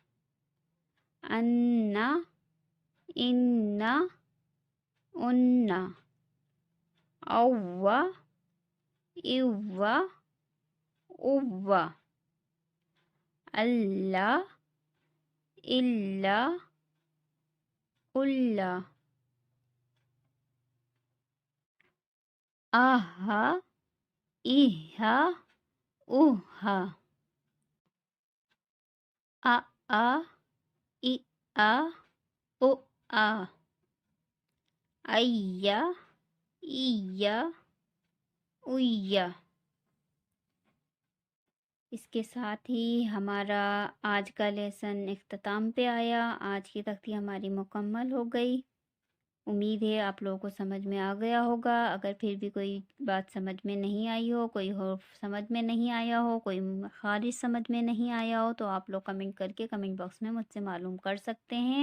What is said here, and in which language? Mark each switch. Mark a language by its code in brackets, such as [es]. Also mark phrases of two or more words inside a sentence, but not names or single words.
[ur] अन्ना इन्ना उन्ना, औवा इव्वा उव्वा, अल्ला इल्ला उल्ला, आहा इहा उहा, आ इ आ उ आ, अय्या इया उय्या। اس کے ساتھ ہی ہمارا آج کا لیسن اختتام پے آیا. آج کی تختی ہماری مکمل ہو گئی۔ امید ہے آپ لوگوں کو سمجھ میں آ گیا ہوگا. اگر پھر بھی کوئی بات سمجھ میں نہیں آئی ہو، کوئی حرف سمجھ میں نہیں آیا ہو، کوئی خارج سمجھ میں نہیں آیا ہو، تو آپ لوگ کمنٹ کر کے [en] comment box [ur] میں مجھ سے معلوم کر سکتے ہیں.